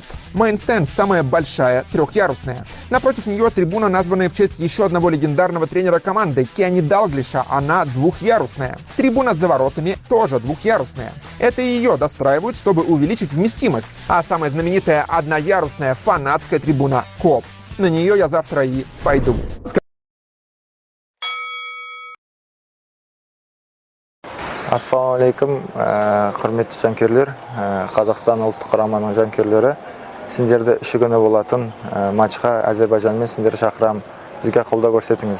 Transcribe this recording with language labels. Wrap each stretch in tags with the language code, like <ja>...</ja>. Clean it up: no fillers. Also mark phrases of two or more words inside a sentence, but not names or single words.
<ru>Мейн-стенд самая большая, трехъярусная. Напротив нее трибуна, названная в честь еще одного легендарного тренера команды Кенни Далглиша, она двухъярусная. Трибуна за воротами тоже двухъярусная. Это ее достраивают, чтобы увеличить вместимость. А самая знаменитая одноярусная фанатская трибуна КОП. На нее я завтра и пойду.</ru> <kk>Ассалаумалейкум, құрметті жанкерлер, Қазақстан ұлттық құраманың жанкерлері. Сендерді үші күні болатын матчқа Әзербайжанмен сендерді шақырам. Бізге қолдау көрсетіңіз.</kk>